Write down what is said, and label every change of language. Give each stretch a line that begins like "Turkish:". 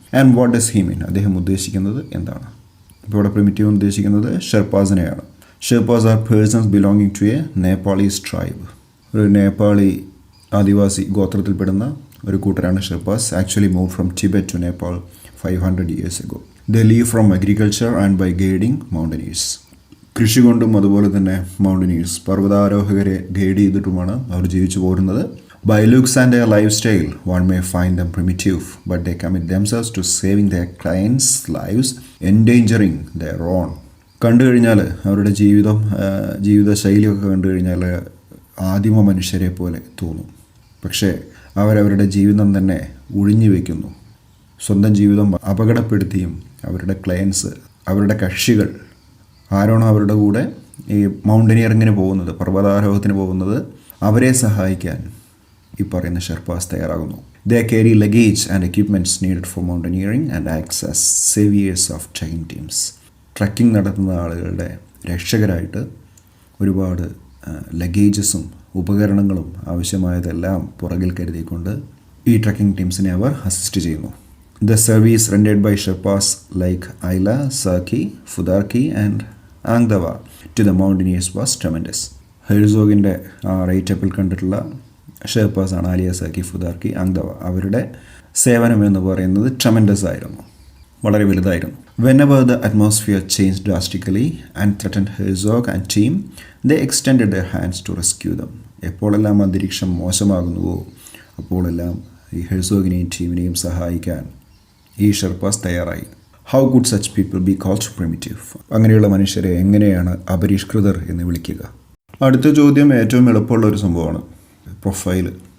English: and what does he mean,
Malayalam: അദ്ദേഹം ഉദ്ദേശിക്കുന്നത് എന്താണ്. ഇപ്പോൾ ഇവിടെ പ്രിമിറ്റീവ് ഉദ്ദേശിക്കുന്നത് ഷെർപ്പാസിനെയാണ്.
English: Sherpas are persons belonging to a Nepalese tribe,
Malayalam: ഒരു നേപ്പാളി ആദിവാസി ഗോത്രത്തിൽപ്പെടുന്ന ഒരു കൂട്ടരാണ് ഷെർപ്പാസ്.
English: Actually move from Tibet to Nepal 500 years ago. They live from agriculture and by guiding mountaineers.
Malayalam: കൃഷി കൊണ്ടും അതുപോലെ തന്നെ മൗണ്ടനീഴ്സ്, പർവ്വതാരോഹകരെ ഗൈഡ് ചെയ്തിട്ടുമാണ് അവർ ജീവിച്ചു പോരുന്നത്.
English: By looks and their lifestyle, one may find them primitive, but they commit themselves to saving their clients' lives, endangering their own.
Malayalam: കണ്ടു കഴിഞ്ഞാൽ അവരുടെ ജീവിത ശൈലിയൊക്കെ കണ്ടു കഴിഞ്ഞാൽ ആദിമ മനുഷ്യരെ പോലെ തോന്നും. പക്ഷേ അവരവരുടെ ജീവിതം തന്നെ ഒഴിഞ്ഞു വയ്ക്കുന്നു. സ്വന്തം ജീവിതം അപകടപ്പെടുത്തിയും അവരുടെ ക്ലയൻസ്, അവരുടെ കക്ഷികൾ ആരാണോ അവരുടെ കൂടെ ഈ മൗണ്ടനിയറിങ്ങിന് പോകുന്നത്, പർവ്വതാരോഹത്തിന് പോകുന്നത്, അവരെ സഹായിക്കാൻ ഈ പറയുന്ന ഷെർപ്പാസ് തയ്യാറാകുന്നു.
English: They carry luggage and equipments needed for mountaineering and acts as saviours of trekking teams.
Malayalam: Trekking നടത്തുന്ന ആളുകളുടെ രക്ഷകരായിട്ട് ഒരുപാട് ലഗേജസും ഉപകരണങ്ങളും ആവശ്യമായതെല്ലാം പുറകിൽ കരുതിക്കൊണ്ട് ഈ ട്രക്കിംഗ് ടീംസിനെ അവർ അസിസ്റ്റ് ചെയ്യുന്നു.
English: The service rendered by Sherpas like Aila, Sarki, Phutharkey and Angdawa to the mountaineers was tremendous.
Malayalam: ഹെർസോഗിൻ്റെ ആ റൈറ്റപ്പിൽ കണ്ടിട്ടുള്ള ഷെർപ്പാസാണ് ആലിയ, സാക്കി, ഫുദാർക്കി, ആങ്ദവ. അവരുടെ സേവനം എന്ന് പറയുന്നത് ട്രെമൻഡസ് ആയിരുന്നു, വളരെ വലുതായിരുന്നു.
English: Whenever the atmosphere changed drastically and threatened Herzog and team, they extended their hands to rescue them.
Malayalam: എപ്പോഴെല്ലാം അന്തരീക്ഷം മോശമാകുന്നുവോ അപ്പോഴെല്ലാം ഈ ഹെർസോഗിനെയും ടീമിനെയും സഹായിക്കാൻ ഈ ഷെർപ്പാസ് തയ്യാറായി.
English: how could such people be called primitive,
Malayalam: അങ്ങനെയുള്ള മനുഷ്യരെ എങ്ങനെയാണ് അപരിഷ്കൃതർ എന്ന് വിളിക്കുക. അടുത്ത ചോദ്യം ഏറ്റവും എളുപ്പമുള്ള ഒരു സംഭവമാണ്, പ്രൊഫൈല്.